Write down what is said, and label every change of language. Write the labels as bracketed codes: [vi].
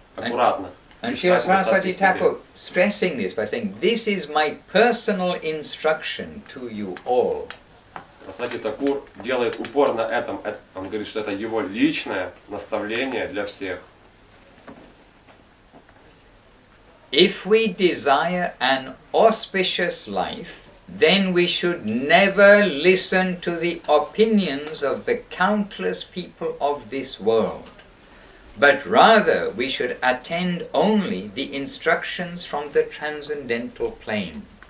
[en] And Srila Saraswati Thakur stressing this by saying, this is my personal instruction to you all. [ru] Сарасвати Такур делает упор на этом. Он говорит, что это его личное наставление для всех. [en] If we desire an auspicious life, then we should never listen to the opinions of the countless people of this world. But rather we should attend only the instructions from the transcendental plane.